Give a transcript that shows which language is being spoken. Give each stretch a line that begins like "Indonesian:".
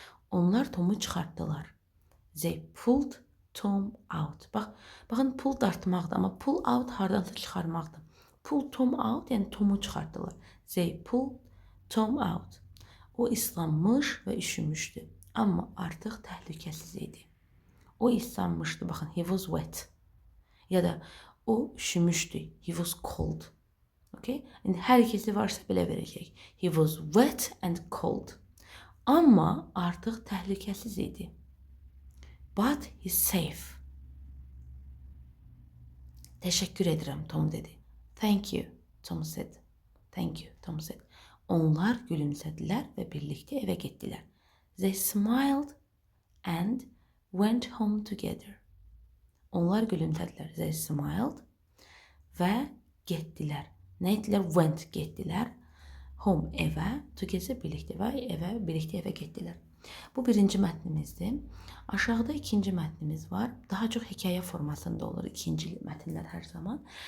Azerbaijani: Onlar Tomu çıxartdılar.
English: They pulled Tom out.
Azerbaijani: Baxın, pull dartmaqdır, amma pull out hardansa çıxarmaqdır. Pull Tom out, yəni Tomu çıxartdılar.
English: They pulled Tom out.
Azerbaijani: O islanmış və üşümüşdü, amma artıq təhlükəsiz idi. O islanmışdı, baxın,
English: he was wet.
Azerbaijani: Ya da o üşümüşdü,
English: he was cold. Okay?
Azerbaijani: İndi hər ikisi varsa belə verəcək.
English: He was wet and cold.
Azerbaijani: Amma artıq təhlükəsiz idi.
English: But he's safe.
Azerbaijani: Təşəkkür edirəm, Tom dedi.
English: Thank you, Tom said. Thank you, Tom said.
Azerbaijani: Onlar gülümsədilər və birlikdə evə getdilər.
English: They smiled and went home together.
Azerbaijani: Onlar gülümsədilər.
English: They smiled
Azerbaijani: və getdilər. Nə etdilər? Went, getdilər. Home, evə. Together, birlikdə və evə, birlikdə evə getdilər. Bu birinci mətnimizdir. Aşağıda ikinci mətnimiz var. Daha çox hekayə formasında olur ikinci mətnlər hər zaman.